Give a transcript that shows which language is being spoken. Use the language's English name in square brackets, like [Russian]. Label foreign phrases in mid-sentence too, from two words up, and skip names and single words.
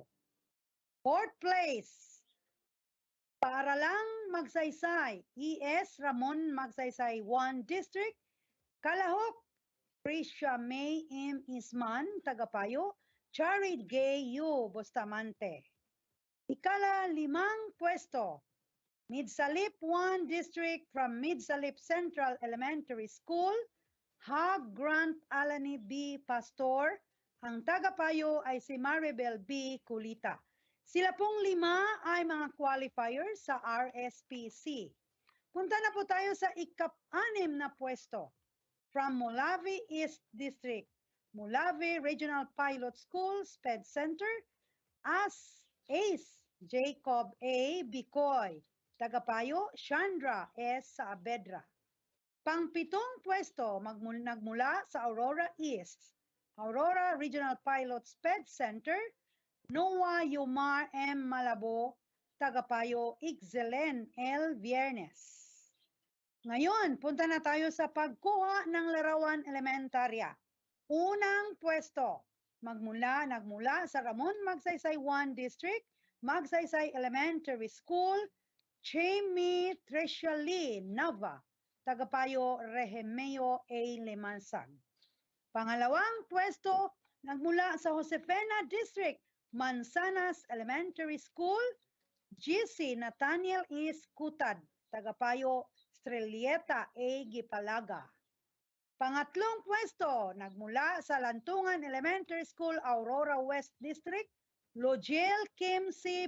[English] Fourth place, [Filipino] Paaralang Magsaysay, ES Ramon Magsaysay 1 District, kalahok Prisha May M. Isman, tagapayo, Charid Gay U. Bustamante. Ika-5 pwesto, Midsalip 1 District from Midsalip Central Elementary School, Hag Grant Alani B. Pastor. Ang tagapayo ay si Maribel B. Kulita. Sila pong 5 ay mga qualifiers sa RSPC. Punta na po tayo sa ika-6 na pwesto. From Molavi East District, Molavi Regional Pilot School, SPED Center, Ace Jacob A. Bicoy. Tagapayo, Chandra S. Saavedra. Pang-7 pwesto, nagmula sa Aurora East, Aurora Regional Pilot SPED Center, Noah Yumar M. Malabo. Tagapayo, Ixelen L. Viernes. Ngayon, punta na tayo sa pagkuha ng larawan elementarya. Unang pwesto, nagmula sa Ramon Magsaysay 1 District, Magsaysay Elementary School, Chemi Treshali Nava, tagapayo Rehemeo A. Limansag. Pangalawang pwesto, nagmula sa Josefina District, Manzanas Elementary School, GC Nathaniel E. Scutad, tagapayo Strelieta A. Gipalaga. Pangatlong pwesto, nagmula sa Lantungan Elementary School, Aurora West District, Logel Kim C.